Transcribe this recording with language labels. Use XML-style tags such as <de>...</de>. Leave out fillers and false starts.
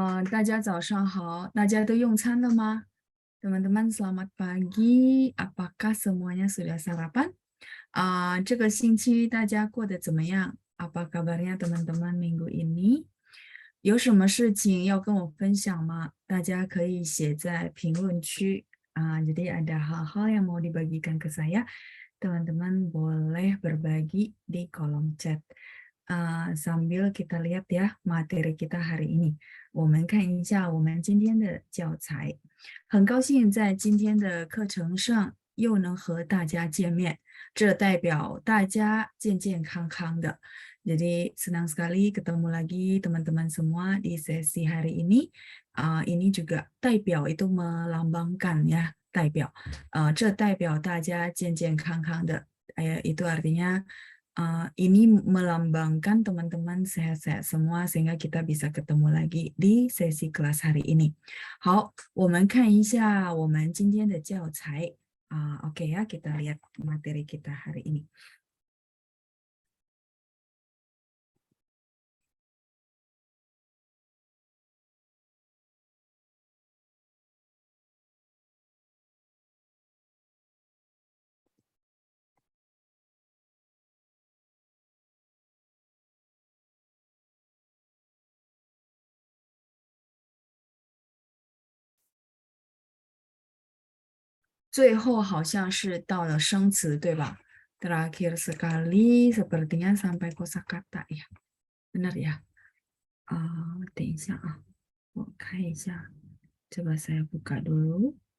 <zh>大家早上好，大家都用餐了吗？</zh> <id>Teman-teman selamat pagi, apakah semuanya sudah sarapan?</id> <zh>这个星期大家过得怎么样？</zh> <id>Apa kabarnya teman-teman minggu ini？</id> <zh>有什么事情要跟我分享吗？大家可以写在评论区。</zh> <id>Jadi ada hal-hal yang mau dibagikan ke saya, teman-teman boleh berbagi di kolom chat. Sambil kita lihat ya materi kita hari ini，</id> <zh>我们看一下我们今天的教材。很高兴在今天的课程上又能和大家见面，这代表大家健健康康的。</zh> <id>Jadi senang sekali ketemu lagi teman-teman semua di sesi hari ini. Ini juga 代表 itu melambangkan ya 代表，</id> <zh>这代表大家健健康康的。</zh> <id>Itu artinya ini melambangkan teman-teman sehat-sehat semua sehingga kita bisa ketemu lagi di sesi kelas hari ini.</id> <zh>好，我们看一下我们今天的教材。</zh> <id>Oke ya, kita lihat materi kita hari ini.</id> <zh>最后好像是到了生词，对吧？</zh> <id>Terakhir sekali sepertinya sampai kosakata ya. Benar ya?</id> <zh>等一下啊，我看一下，这个</zh> <id>saya buka dulu.</id>